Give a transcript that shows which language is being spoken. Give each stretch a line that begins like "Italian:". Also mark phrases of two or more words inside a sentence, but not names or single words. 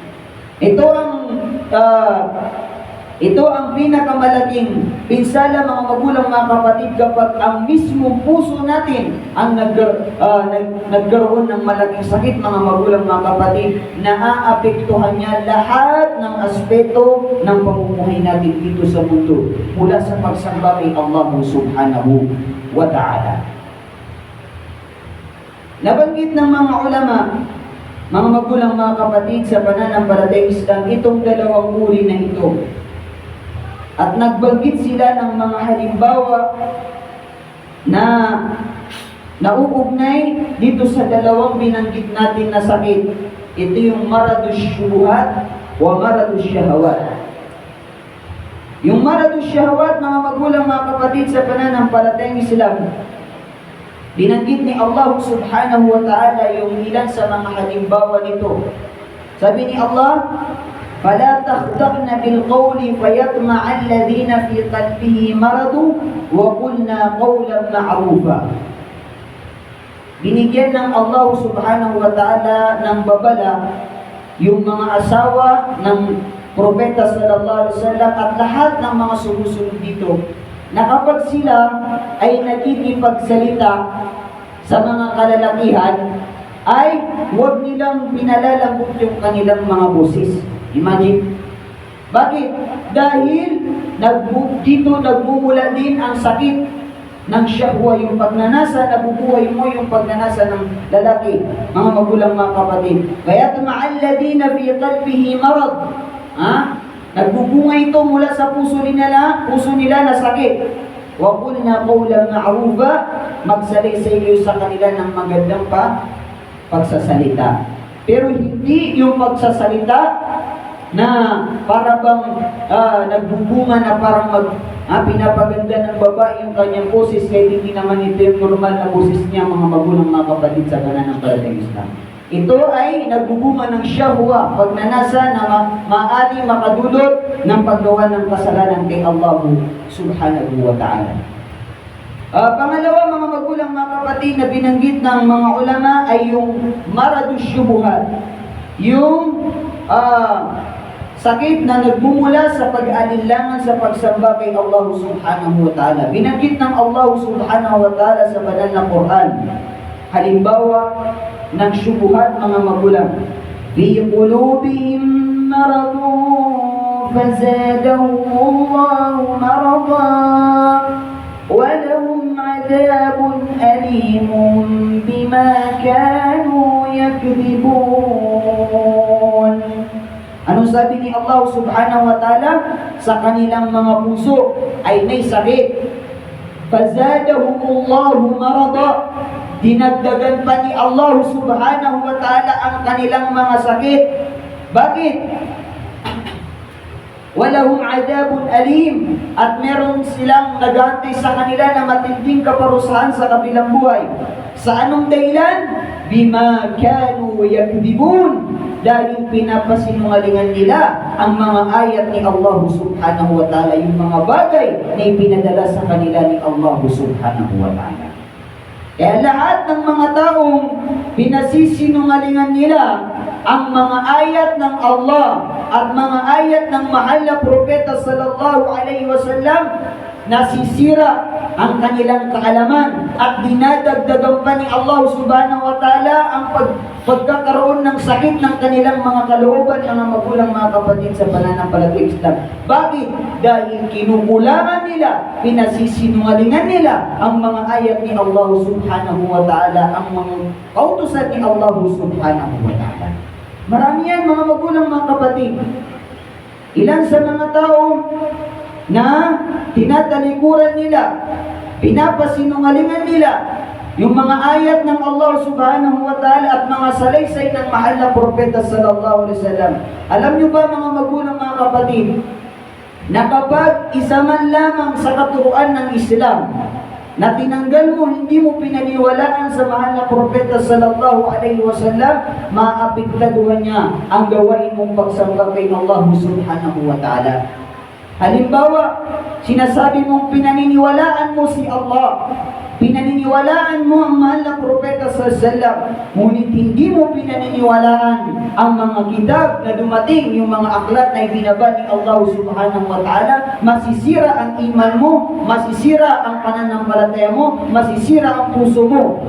Filipino: Ito ang pinakamalaking pinsala, mga magulang, mga kapatid, kapag ang mismong puso natin ang nagkaroon ng malaking sakit, mga magulang, mga kapatid, naaapektuhan niya lahat ng aspeto ng pamumuhay natin dito sa mundo, mula sa pagsamba kay Allah
Arabic: سبحانه وتعالى.
Filipino: Nabanggit ng mga ulama, mga magulang, mga kapatid sa pananampalatayang Islam, itong dalawang uri na ito. At nagbanggit sila ng mga halimbawa na nauugnay dito sa dalawang binanggit natin na sakit. Ito yung
Arabic: مرض الشبهات ومرض الشهوات.
Filipino: Yung
Arabic: مرض الشهوات,
Filipino: mga magulang, mga kapatid sa pananampalatayang Islam, binanggit ni Allah
Arabic: سبحانه وتعالى
Filipino: yung ilan sa mga halimbawa nito. Sabi ni Allah,
Arabic: فَلَا تَخْضَعْنَ بِالْقَوْلِ فَيَطْمَعَ الَّذِينَ فِي قَلْبِهِ مَرَضٌ وَقُلْنَا قَوْلًا مَعْرُوفًا.
Filipino: Binigyan ng Allah
Arabic: سبحانه وتعالى
Filipino: ng babala yung mga asawa ng Propeta
Arabic: صلى الله عليه وسلم
Filipino: at lahat ng mga sumusunod dito na kapag sila ay nagkikipagsalita sa mga kalalakihan, ay huwag nilang pinalalambot yung kanilang mga boses. Imagine. Bakit? Dahil dito nagmumula din ang sakit ng syahwa, yung pagnanasa, nabubuhay mo yung pagnanasa ng lalaki, mga magulang, mga kapatid.
Arabic: Kaya ما الذين في قلبه مرض.
Filipino: Nagbubunga ito mula sa puso nila na sakit.
Arabic: وقلنا قولا معروفا,
Filipino: magsalaysay kayo sa kanila ng magandang pagsasalita. Pero hindi yung pagsasalita na para bang nagbubunga na parang pinapaganda ng babae yung kanyang boses, kahit hindi naman ito yung normal na boses niya, mga magulang, mga kapatid sa pananampalatayang Islam. Ito ay nagbubunga ng syahwa, pagnanasa na maaari makadulot ng paggawa ng kasalanan kay Allah
Arabic: سبحانه وتعالى.
Filipino: Pangalawa, mga magulang, mga kapatid, na binanggit ng mga ulama ay yung
Arabic: مرض الشبهات.
Filipino: Yung sakit na nagmumula sa pag-alinlangan sa pagsamba kay Allah
Arabic: سبحانه وتعالى.
Filipino: Binanggit ng Allah
Arabic: سبحانه وتعالى
Filipino: sa banal na Quran. Halimbawa ng syubuhat, mga magulang.
Arabic: في قلوبهم مرض فزادهم الله مرضا ولهم عذاب أليم بما كانوا يكذبون.
Filipino: Anong sabi ni Allah
Arabic: سبحانه وتعالى?
Filipino: Sa kanilang mga puso ay may sakit.
Arabic: فزادهم الله مرضا.
Filipino: Dinagdagan pa ni Allah
Arabic: سبحانه وتعالى
Filipino: ang kanilang mga sakit. Bakit?
Arabic: ولهم عذاب أليم.
Filipino: At meron silang nagantay sa kanila na matinding kaparusahan sa kabilang buhay. Sa anong dahilan?
Arabic: بما كانوا يكذبون.
Filipino: Dahil pinapasinungalingan nila ang mga ayat ni Allah
Arabic: سبحانه وتعالى,
Filipino: yung mga bagay na ipinadala sa kanila ni Allah
Arabic: سبحانه وتعالى.
Filipino: Kaya lahat ng mga taong pinasisinungalingan nila ang mga ayat ng Allah at mga ayat ng mahal na Propeta
Arabic: صلى الله عليه وسلم,
Filipino: nasisira ang kanilang kaalaman at dinadagdagan pa ni Allah
Arabic: سبحانه وتعالى
Filipino: ang pagkakaroon ng sakit ng kanilang mga kalooban, mga magulang, mga kapatid sa pananampalatayang Islam. Bakit? Dahil kinukulangan nila, pinasisinungalingan nila ang mga ayat ni Allah
Arabic: سبحانه وتعالى,
Filipino: ang mga kautusan ni Allah
Arabic: سبحانه وتعالى.
Filipino: Marami yan, mga magulang, mga kapatid. Ilan sa mga tao na tinatalikuran nila, pinapasinungalingan nila yung mga ayat ng Allah
Arabic: سبحانه وتعالى
Filipino: at mga salaysay ng mahal na Propeta
Arabic: صلى الله عليه وسلم.
Filipino: Alam nyo ba, mga magulang, mga kapatid, na kapag isa man lamang sa katuruan ng Islam na tinanggal mo, hindi mo pinaniwalaan sa mahal na Propeta
Arabic: صلى الله عليه وسلم,
Filipino: maapektuhan niya ang gawain mong pagsamba kay Allah
Arabic: سبحانه وتعالى.
Filipino: Halimbawa, sinasabi mong pinaniniwalaan mo si Allah, pinaniniwalaan mo ang mahal na Propeta
Arabic: صلى الله عليه وسلم,
Filipino: ngunit hindi mo pinaniniwalaan ang mga kitab na dumating, yung mga aklat na ibinaba ni Allah
Arabic: سبحانه وتعالى,
Filipino: masisira ang iman mo, masisira ang pananampalataya mo, masisira ang puso mo.